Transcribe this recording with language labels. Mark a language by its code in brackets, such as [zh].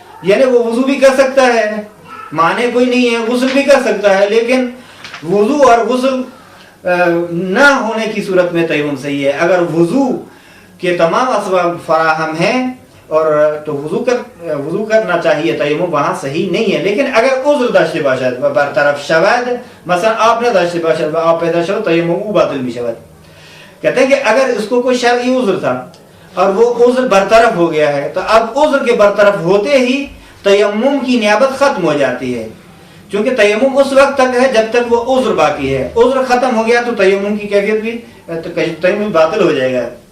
[ur] یعنی وہ وضو بھی کر سکتا ہے، معنی کوئی نہیں ہے، غسل بھی کر سکتا ہے، لیکن وضو اور غسل نہ ہونے کی صورت میں تیمم صحیح ہے. اگر وضو کے تمام اسباب فراہم ہیں اور تو وضو کرنا چاہیے، تیمم وہاں صحیح نہیں ہے. [fa] لیکن اگر عذر داشته باشد و برطرف شود، مثلا آپ نہ داشته باشد و آپ پیدا شد، تیمم او باطل می شود. [ur] کہتے ہیں کہ اگر اس کو کوئی شرعی عذر تھا اور وہ عذر برطرف ہو گیا ہے تو اب عذر کے برطرف ہوتے ہی تیمم کی نیابت ختم ہو جاتی ہے، چونکہ تیمم اس وقت تک ہے جب تک وہ عذر باقی ہے. عذر ختم ہو گیا تو تیمم کی کیفیت بھی تیمم باطل ہو جائے گا.